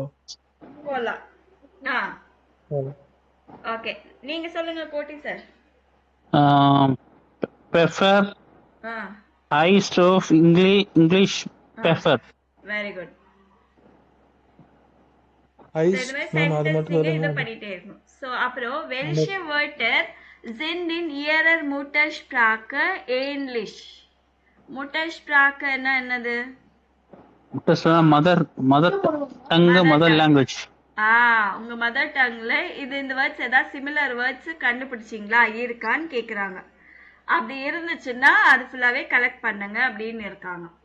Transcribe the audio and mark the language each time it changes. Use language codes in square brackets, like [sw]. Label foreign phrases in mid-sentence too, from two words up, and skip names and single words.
[ta] கோலா. ஓகே, நீங்க சொல்லுங்க கோட்டி சார். [de] Pfeffer heißt auf Englisch pepper. [en] Very good. [ta] ஐஸ் மேம் அது மட்டும் நீங்க இத பண்ணிட்டே இருக்கணும். சோ அப்புறம் [de] welche Wörter sind in ihrer Muttersprache ähnlich? [ta] Muttersprache-னா என்னது? [en] Mother tongue, mother language. [ta] உங்க மதர் டங்ல இந்த வேர்ட்ஸ் ஏதாவது [en] similar words [ta] கண்டுபிடிச்சிங்களா இருக்கான்னு கேக்குறாங்க. அப்படி இருந்துச்சுன்னா அது ஃபுல்லாவே கலெக்ட் பண்ணுங்க அப்படின்னு இருக்காங்க.